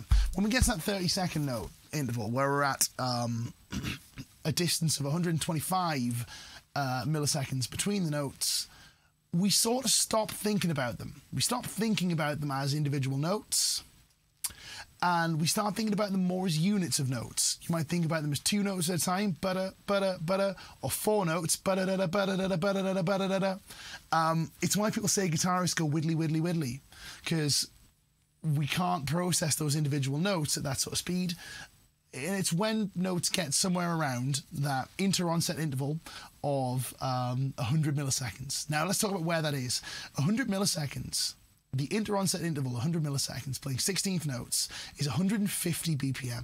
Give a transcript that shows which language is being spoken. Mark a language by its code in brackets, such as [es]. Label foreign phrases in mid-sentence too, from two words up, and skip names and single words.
[en] When we get to that 30-second note interval, where we're at a distance of 125 milliseconds between the notes, we sort of stop thinking about them. We stop thinking about them as individual notes, and we start thinking about them more as units of notes. You might think about them as 2 notes at a time, bada, bada, bada, or 4 notes, bada, da, da, bada, da, da, bada, da, da, bada, da, da. It's why people say guitarists go widdly, widdly, widdly, because we can't process those individual notes at that sort of speed. And it's when notes get somewhere around that inter-onset interval of 100 milliseconds. Now, let's talk about where that is. 100 milliseconds, the inter-onset interval, 100 milliseconds, playing 16th notes, is 150 BPM.